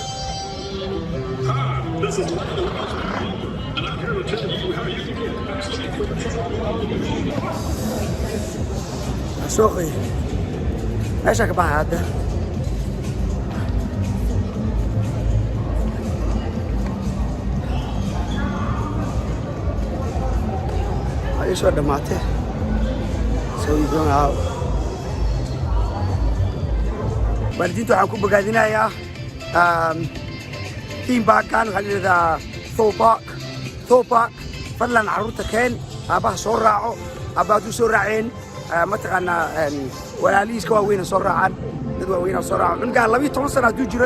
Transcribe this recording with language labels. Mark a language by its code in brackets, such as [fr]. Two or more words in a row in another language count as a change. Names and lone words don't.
[en] Hi, this is Lando and I'm here to tell you how you can get vaccinated for the [so] Asuqay meesha ka baxaa hadda ay soo dhamaatay [en] so you going out [so] waalidiinta waxaan ku bogaadinayaa team baakan waxaa layidhahdaa Thorpark fadlan carruurta keen aabbaha soo raaco aabba hadduu soo raaceen mataqaanaa walaalihiiska waaweyna soo raacaan dad waaweyna soo raacan cunugaa 12 sano hadduu jiro